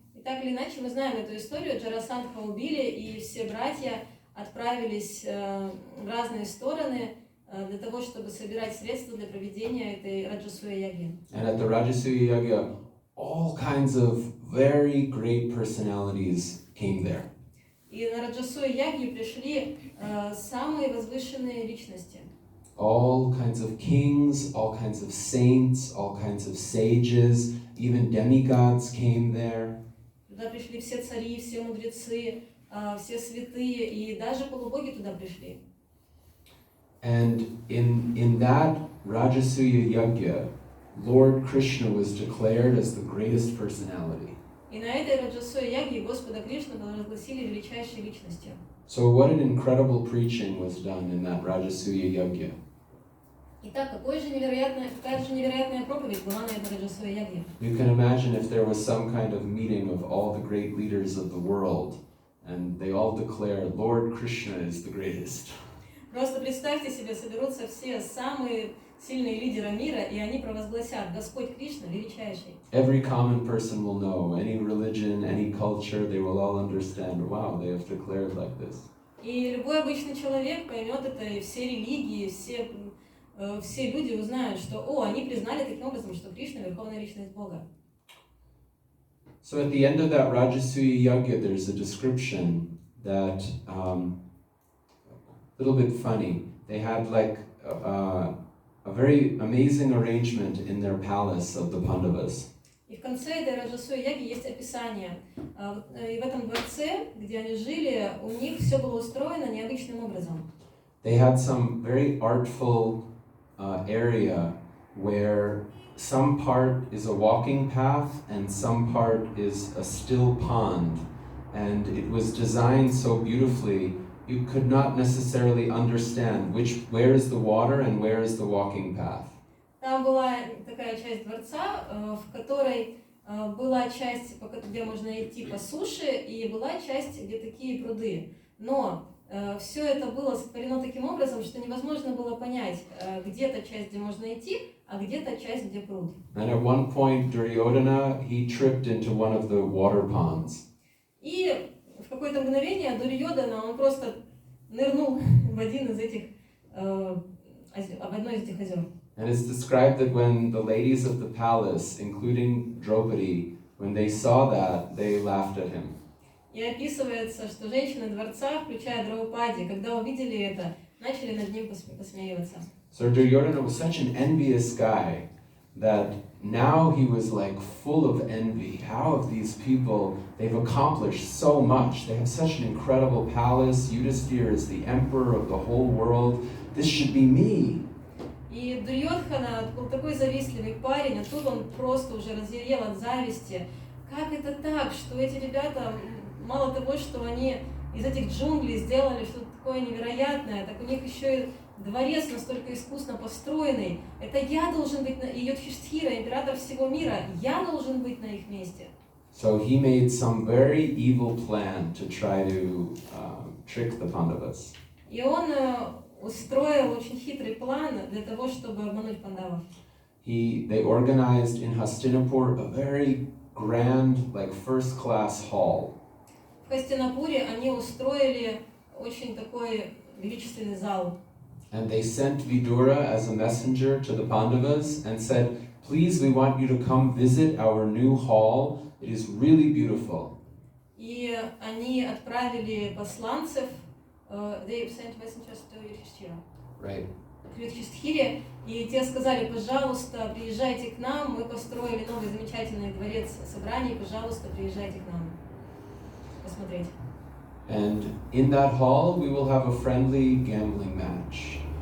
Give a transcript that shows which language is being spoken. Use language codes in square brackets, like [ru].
[ru] И так или иначе, мы знаем эту историю. Джарасандха убили, и все братья отправились в разные стороны для того, чтобы собирать средства для проведения этой Раджасуя Ягьи. [en] And at the Rajasuya Yajna, all kinds of very great personalities came there. [ru] И на Раджасуя Ягью пришли самые возвышенные личности. [en] All kinds of kings, all kinds of saints, all kinds of sages, even demigods came there. [ru] Туда пришли все цари, все мудрецы, все святые, и даже полубоги туда пришли. [en] And in that Rajasuya Yajna, Lord Krishna was declared as the greatest personality. [ru] И на этой Раджасуя Ягье Господа Кришну провозгласили величайшей личностью. [en] So what an incredible preaching was done in that Rajasuya Yajna. [ru] Итак, какая же невероятная проповедь была на этой Раджасуя Ягье. [en] You can imagine if there was some kind of meeting of all the great leaders of the world, and they all declare, Lord Krishna is the greatest. [ru] Просто представьте себе, соберутся все самые сильные лидеры мира, и они провозгласят: Господь Кришна величайший. [en] Every common person will know, any religion, any culture, they will all understand, wow, they have declared like this. [ru] И любой обычный человек поймет это, и все религии, все люди узнают, что они признали таким образом, что Кришна верховная личность Бога. [en] So at the end of that Rajasuya Yajna, there's a description that, a little bit funny. They had like a very amazing arrangement in their palace of the Pandavas. [ru] И в конце этой Раджасуя Яги есть описание. И в этом дворце, где они жили, у них все было устроено необычным образом. [en] They had some very artful area where some part is a walking path and some part is a still pond. And it was designed so beautifully, you could not necessarily understand where is the water and where is the walking path. [ru] Там была такая часть дворца, в которой была часть, где можно идти по суше, и была часть, где такие пруды. Но все это было сотворено таким образом, что невозможно было понять, где-то часть, где можно идти, а где-то часть, где пруд. [en] And at one point, Duryodhana, he tripped into one of the water ponds. [ru] И в какое-то мгновение Дурьодана, он просто нырнул в один из этих, в одно из этих озер. [en] And it's described that when the ladies of the palace, including Draupadi, when they saw that, they laughed at him. [ru] И описывается, что женщины дворца, включая Драупади, когда увидели это, начали над ним посмеиваться. [en] So Duryodhana was such an envious guy that now he was like full of envy. How have these people, they've accomplished so much. They have such an incredible palace. Yudhisthira is the emperor of the whole world. This should be me. [ru] И Дурьодхана был такой завистливый парень, а тут он просто уже разъярел от зависти. Как это так, что эти ребята, мало того, что они из этих джунглей сделали что-то такое невероятное, так у них еще и дворец настолько искусно построенный. Это я должен быть, и Юдхиштхира, император всего мира, я должен быть на их месте. [en] So he made some very evil plan to try to trick the Pandavas. [ru] И он устроил очень хитрый план для того, чтобы обмануть пандавов. [en] They organized in Hastinapur a very grand, like first-class hall. [ru] В Хастинапуре они устроили очень такой величественный зал. [en] And they sent Vidura as a messenger to the Pandavas and said, please, we want you to come visit our new hall. It is really beautiful. [ru] И они отправили посланцев, [en] they sent messengers to [ru] Юдхиштхира. [en] Right. [ru] К Юдхиштхире, и те сказали: пожалуйста, приезжайте к нам, мы построили новый замечательный дворец собраний, пожалуйста, приезжайте к нам посмотреть. [en] And in that hall, we will have a friendly gambling match.